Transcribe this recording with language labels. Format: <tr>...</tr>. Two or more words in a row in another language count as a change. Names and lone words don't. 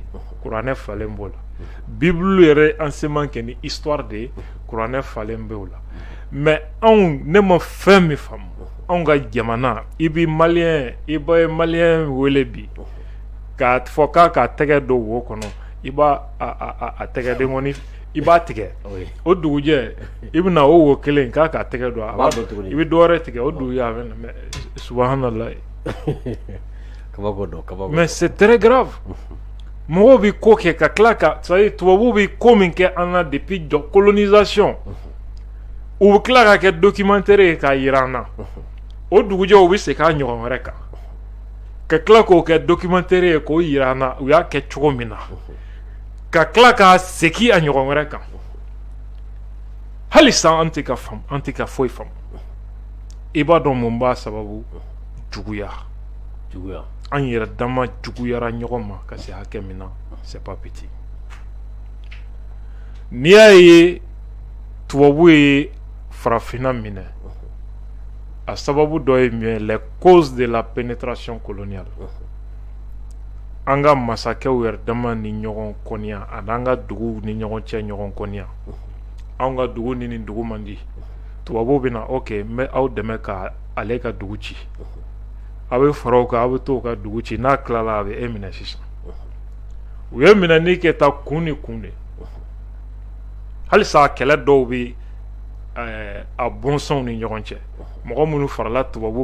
<bm>kuranɛ falen b'o la bible yɛrɛ enseignement kɛ ni histoire de ye kuranɛ falen b'o la mais anw ne ma fɛn min faamu anw ka jamana i bɛ maliyɛn wele bi k'a fɔ k'a tɛgɛ don wo kɔnɔ i b'a a tɛgɛ den kɔni i b'a tigɛ o dugujɛ i bɛna o wo kelen k'a tɛgɛ don i bɛ dɔwɛrɛ tigɛ o dugujɛ a bɛ na mais subhanallah</bm> <fr>mais c'est très grave</fr> <bm>mɔgɔw bɛ ko kɛ ka tila ka c'est-à-dire tubabuw bɛ ko min kɛ an na</bm> <fr>depuis colonisation</fr> <bm>u bɛ tila ka kɛ documentaire ye k'a jira an na o dugujɛ u bɛ segin a ɲɔgɔn wɛrɛ kan ka tila k'o kɛ documentaire ye k'o jira an na u y'a kɛ cogo min na ka tila k'a segin a ɲɔgɔn wɛrɛ kan hali san an tɛ ka foyi faamu i b'a dɔn mun b'a sababu juguya an yɛrɛ dama juguyara ɲɔgɔn ma ka se hakɛ min na</bm> <fr>c'est pas petit</fr> <bm>n'i y'a ye tubabu ye farafinna minɛ a sababu dɔ ye min ye</bm> <fr>les causes de la pénétration coloniale</fr> <bm>an ka masakɛw yɛrɛ dama ni ɲɔgɔn kɔniya ani an ka duguw ni ɲɔgɔn cɛ ɲɔgɔn kɔniya anw ka dugu ni nin dugu man di tubabuw bɛ na ok n bɛ aw dɛmɛ ka ale ka dugu ci a bɛ fara o kan a bɛ to ka dugu ci n'a tilala a bɛ e minɛ sisan u ye minɛni kɛ ta kun ni kun de halisa kɛlɛ dɔw bɛ a bɔnsɔnw ni ɲɔgɔn cɛ mɔgɔ minnu farala tubabu</bm>